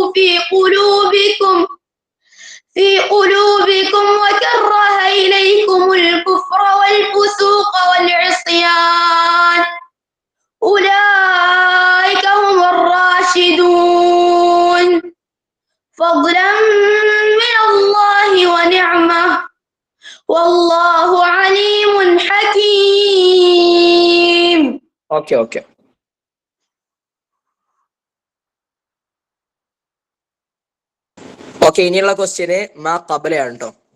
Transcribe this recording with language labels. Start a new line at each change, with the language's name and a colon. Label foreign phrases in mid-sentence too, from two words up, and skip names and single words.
Arabic: في قلوبكم وكره إليكم الكفر والفسوق والعصيان أولئك هم الراشدون فضلا من الله ونعمة والله عليم حكيم.
Malayalam: ഓക്കെ ഓക്കെ ഓക്കെ ഇനിയുള്ള ക്വസ്റ്റ്യന് മാ ഖബലയാണ് കേട്ടോ.